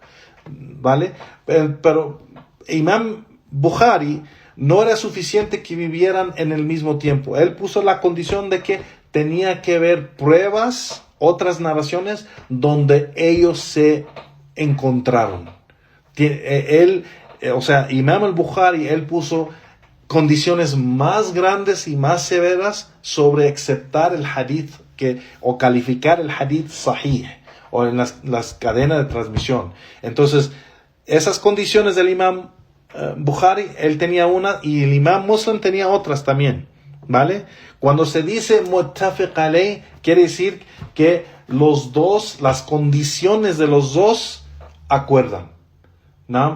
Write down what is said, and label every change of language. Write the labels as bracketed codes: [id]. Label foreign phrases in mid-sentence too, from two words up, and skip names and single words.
[es] ¿Vale? Pero Imam Bukhari no era suficiente que vivieran en el mismo tiempo. Él puso la condición de que tenía que haber pruebas, otras narraciones, donde ellos se encontraron. Imam al-Bukhari, él puso condiciones más grandes y más severas sobre aceptar el hadith o calificar el hadith sahih, o en las cadenas de transmisión. Entonces, esas condiciones del Imam Bukhari, él tenía una, y el Imam Muslim tenía otras también, ¿vale? Cuando se dice [ar] متفق عليه, [es] quiere decir que los dos, las condiciones de los dos acuerdan, ¿no?